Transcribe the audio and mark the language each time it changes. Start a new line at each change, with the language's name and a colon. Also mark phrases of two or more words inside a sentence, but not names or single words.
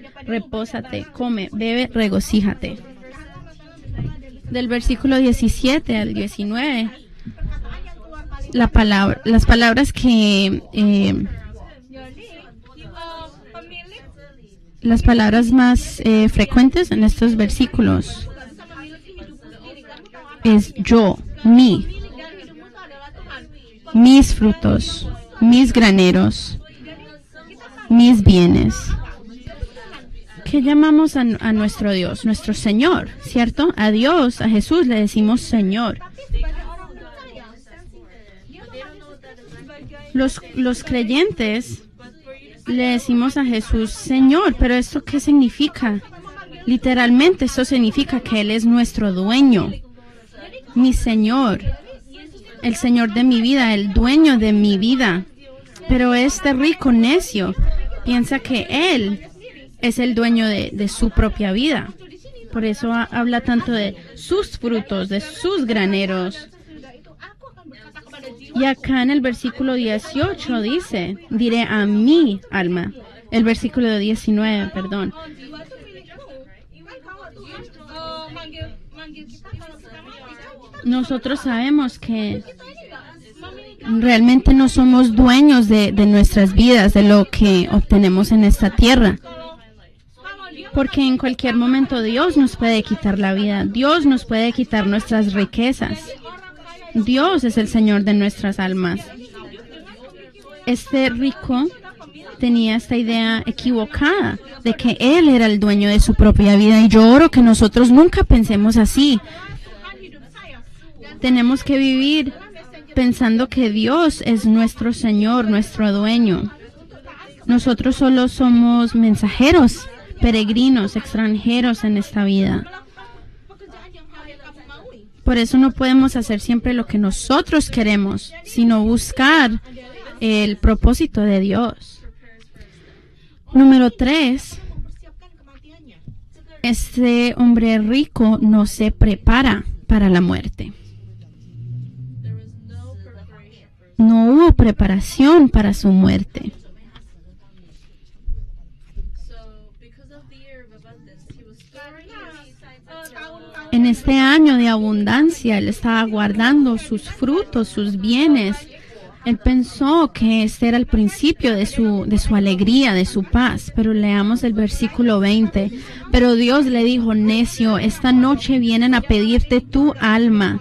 Spanish: Repósate, come, bebe, regocíjate. Del versículo 17 al 19, las palabras que
Indonesian: Pemilik
Spanish: las palabras más frecuentes en estos versículos
Indonesian: nggak bisa memiliki hidupmu sendiri. Kamu tahu apa?
Spanish: es yo, mi,
Indonesian: Milik dari hidupmu itu adalah Tuhan.
Spanish: mis frutos, mis graneros, mis bienes. ¿Qué llamamos a nuestro Dios? Nuestro Señor, ¿cierto? A Dios, a Jesús le decimos Señor.
Indonesian: Sebagai orang percaya, dia memanggil sebagai
Spanish: Los creyentes le decimos a Jesús Señor, pero ¿esto qué significa? Literalmente esto significa que Él es nuestro dueño, mi Señor, el Señor de mi vida, el dueño de mi vida. Pero este rico necio piensa que Él es el dueño de su propia vida. Por eso habla tanto de sus frutos, de sus graneros.
Indonesian: sesudah itu aku akan berkata kepada jiwa,
Spanish: Y acá en el versículo 18 dice, diré a mi alma. El versículo 19, perdón.
Indonesian: jiwa itu milikku. Kan kalau Tuhan manggil kita kalau kita mati kan kita
Spanish: Nosotros sabemos que
Indonesian: ini nggak memiliki
Spanish: realmente no somos dueños de nuestras vidas, de lo que obtenemos en esta tierra.
Indonesian: kalau dia
Spanish: Porque en cualquier momento Dios nos puede quitar la vida, Dios nos puede quitar nuestras riquezas. Dios es el Señor de nuestras almas. Este rico tenía esta idea equivocada de que Él era el dueño de su propia vida, y yo oro que nosotros nunca pensemos así.
Indonesian: Tuhan hidup saya dan
Spanish: Tenemos que vivir pensando que Dios es nuestro Señor, nuestro dueño. Nosotros solo somos mensajeros, peregrinos, extranjeros en esta vida.
Indonesian: pekerjaan yang kamu maui.
Spanish: Por eso no podemos hacer siempre lo que nosotros queremos, sino buscar el propósito de Dios. Número 3.
Indonesian: Mempersiapkan kematiannya.
Spanish: Este hombre rico no se prepara para la muerte.
English: There was no preparation.
Spanish: No hubo preparación para su muerte.
English: So, because of the year of abundance, he was storing his
Indonesian: Tahun-tahun
Spanish: En este año de abundancia, él estaba guardando sus frutos, sus bienes. Él pensó que este era el principio de su alegría, de su paz. Pero leamos el versículo 20. Pero Dios le dijo, necio, esta noche vienen a pedirte tu alma.